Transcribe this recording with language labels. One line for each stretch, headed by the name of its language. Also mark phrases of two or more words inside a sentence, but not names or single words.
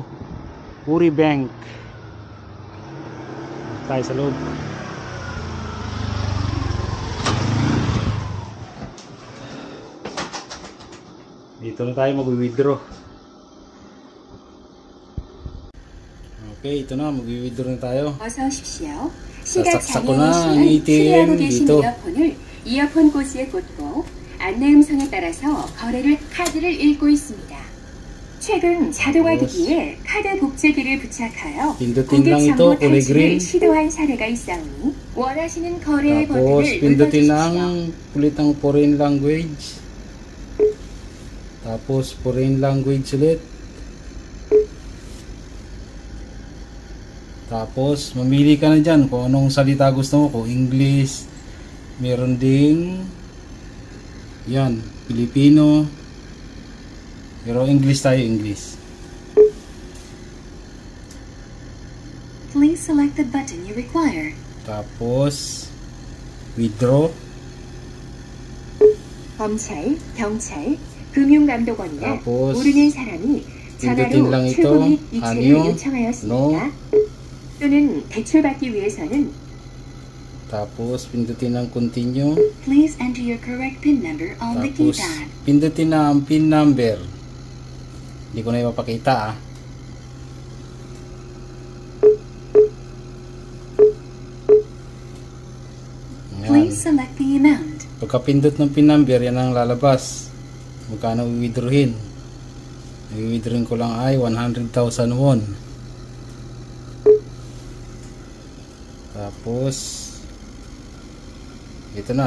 Filipino: Uri Bank. Tayo sa loob. Dito na tayo mag-withdraw. Okay, ito na, mag-withdraw na tayo.
Korean: 어서 오십시오. 시각 싹싹 싹구나, 장애이시면
English: ATM
Korean: 수리하고 계신
Filipino: dito.
Korean: 이어폰을 이어폰 고지에 꽂고 안내 음성에 따라서 카드를 읽고 있습니다. 최근 자동화
Filipino: Tapos,
Korean: 기기에 카드 복제기를 부착하여
Filipino: pindutin
Korean: 고객
Filipino: lang ito,
Korean: 정보
Filipino: kulay green.
Korean: 탈출을 시도한 사례가 있사오니 원하시는 거래의
Filipino: Tapos,
Korean: 버튼을
Filipino: pindutin
Korean: 눌러주십시오.
Filipino: ng pulitang
English: foreign language.
Filipino: Tapos,
English: foreign language
Filipino: ulit. Tapos, mamili ka na dyan kung anong salita gusto mo. Kung English, meron ding yan, Filipino. Pero English tayo,
English: English. Please select the button you require.
Filipino: Tapos,
English: withdraw.
Korean: 검찰, 경찰, 금융감독원이나
Filipino: Tapos,
Korean: 모르는 사람이
Filipino: pindutin lang
Korean: 전화로
Filipino: ito.
Korean: 출국 및 이체를 아니요. 요청하였습니다. 또는 대출받기 위해서는
Filipino: Tapos,
English: pindutin ng continue. Please enter your correct PIN number on the
Filipino: Tapos,
English: keypad.
Filipino: pindutin na ang
English: PIN number.
Filipino: Hindi ko na ipapakita ah.
English: Please
Filipino: Yan.
English: select the amount.
Filipino: Pagka-pindot ng
English: PIN number,
Filipino: yan ang lalabas. Magkano i-withdrawin? I-withdrawin ko lang ay 100,000 won. Tapos, ito na.